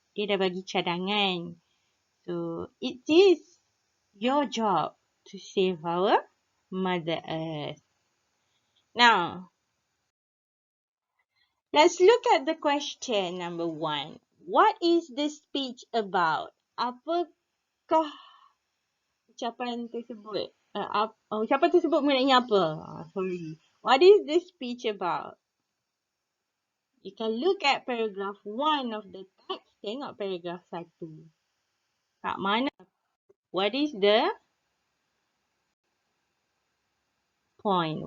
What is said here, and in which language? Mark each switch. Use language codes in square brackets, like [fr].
[ms] Dia dah bagi cadangan. [en] So it is your job to save our Mother Earth. Now, let's look at the question number 1. What is this speech about? [ms] Apakah ucapan tersebut? Ucapan tersebut mengenai apa? [en] Sorry. What is this speech about? You can look at paragraph 1 of the text. [ms] Tengok paragraph 1. Kat mana? [en] What is the point?